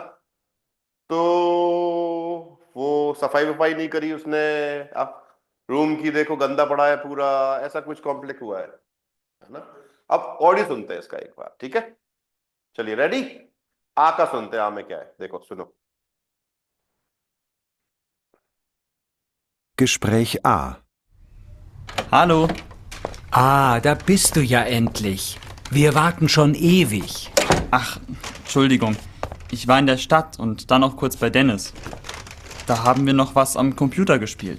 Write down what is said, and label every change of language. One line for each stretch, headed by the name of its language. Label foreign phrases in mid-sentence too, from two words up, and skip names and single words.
Hindi: तो वो सफाई वफाई नहीं करी उसने, अब रूम की देखो गंदा पड़ा है पूरा, ऐसा कुछ कॉन्फ्लिक्ट हुआ है ना? अब ऑडियो सुनते हैं इसका एक बार, ठीक है? चलिए रेडी, आ का सुनते हैं, आ में क्या है देखो सुनो।
German: Gespräch A. Hallo. Ah, da bist du ja endlich. Wir warten schon ewig. Ach, Entschuldigung. Ich war in der Stadt und dann auch kurz bei Dennis. Da haben wir noch was am Computer gespielt.